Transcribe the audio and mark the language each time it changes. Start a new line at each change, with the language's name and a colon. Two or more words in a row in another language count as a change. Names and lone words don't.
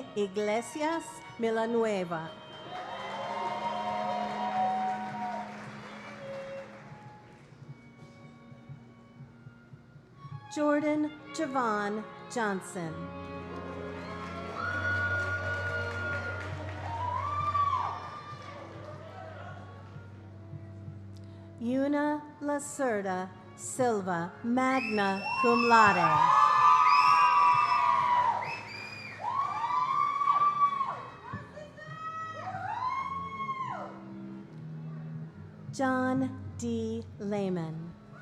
English: Iglesias Milanueva. Jordan Javon Johnson. Una Lacerda Silva,
Latin: magna cum laude.
English: John D. Lehman.